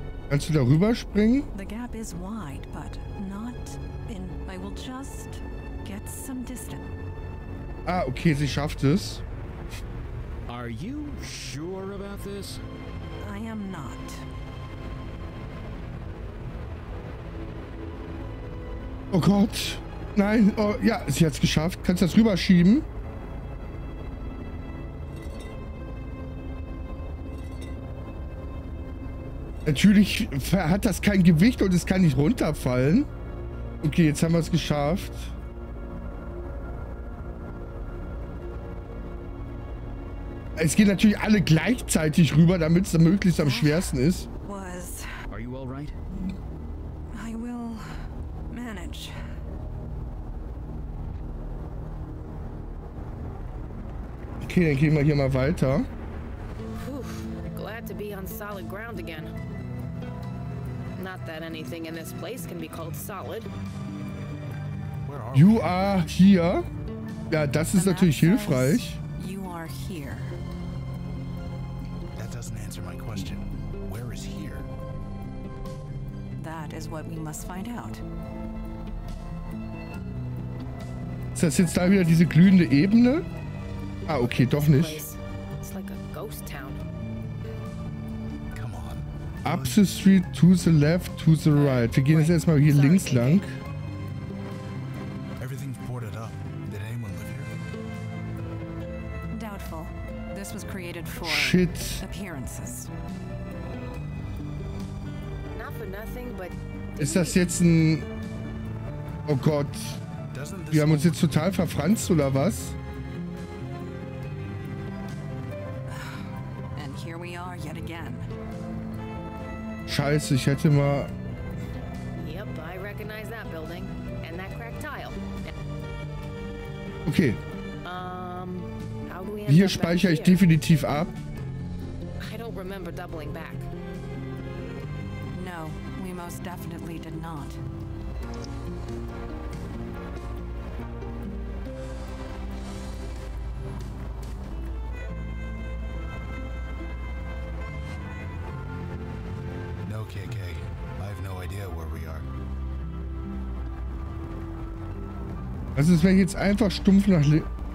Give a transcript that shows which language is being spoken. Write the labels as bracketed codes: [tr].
[de] Kannst du da rüberspringen? [en] The gap is wide, but not in. I will just get some distance. [de] Ah, okay, sie schafft es. [en] Are you sure about this? I am not. [de] Oh Gott. Nein, oh, ja, sie hat es geschafft. Kannst du das rüberschieben? Natürlich hat das kein Gewicht und es kann nicht runterfallen. Okay, jetzt haben wir es geschafft. Es gehen natürlich alle gleichzeitig rüber, damit es möglichst am schwersten ist. [en] Are you all right? I will manage. [de] Okay, dann gehen wir hier mal weiter. [en] Glad to be on solid ground again. Not that anything in this place can be called solid. You are here. [de] Ja, das ist natürlich hilfreich. [en] You are here. That doesn't answer my question. Where is here? That is what we must find out. [de] Ist das jetzt da wieder diese glühende Ebene? Ah, okay, doch nicht. [en] It's like a ghost town. Up the street, to the left, to the right. [de] Wir gehen jetzt erstmal hier links lang. [en] Everything's boarded up. Did anyone live here? Doubtful. This was created for Shit. appearances. Not for nothing, but [de] Ist das jetzt ein... Oh Gott. Wir haben uns jetzt total verfranst, oder was? [en] And here we are yet again. [de] Scheiße, ich hätte mal... [en] Yep, I recognize that building and that cracked tile. Okay. How do we end [de] Hier [en] up back [de] speichere ich [en] here? [de] definitiv ab. [en] I don't remember doubling back. No, we most definitely did not. No, KK. I have no idea where we are. [de] Also es wäre jetzt einfach stumpf nach links.